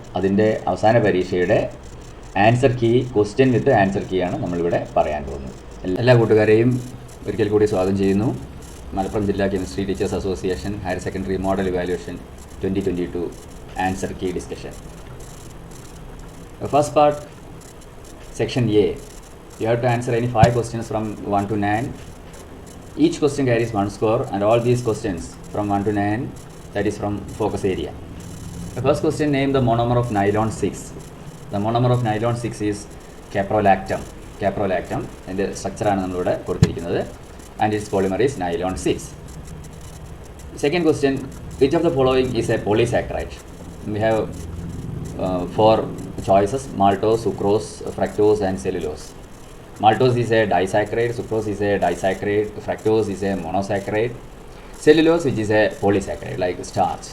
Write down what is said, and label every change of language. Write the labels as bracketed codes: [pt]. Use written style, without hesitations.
[ml] അതിൻ്റെ അവസാന പരീക്ഷയുടെ ആൻസർ കീ, ക്വസ്റ്റ്യൻ വിത്ത് ആൻസർ കീ ആണ് നമ്മളിവിടെ പറയാൻ പോകുന്നത്. എല്ലാ കൂട്ടുകാരെയും ഒരിക്കൽ കൂടി സ്വാഗതം ചെയ്യുന്നു. മലപ്പുറം ജില്ലാ chemistry teachers association higher secondary model evaluation 2022 answer key discussion. [en] The first part, section A, you have to answer any 5 questions from 1 to 9. Each question carries 1 score, and all these questions from 1 to 9, that is from focus area. The first question, name the monomer of nylon 6. The monomer of nylon 6 is caprolactam. [ml] അതിൻ്റെ സ്ട്രക്ചറാണ് നമ്മളിവിടെ കൊടുത്തിരിക്കുന്നത്. [en] And its polymer is nylon 6. Second question, which of the following is a polysaccharide? We have four choices: maltose, sucrose, fructose, and cellulose. Maltose is a disaccharide, sucrose is a disaccharide, fructose is a monosaccharide, cellulose, which is a polysaccharide like starch.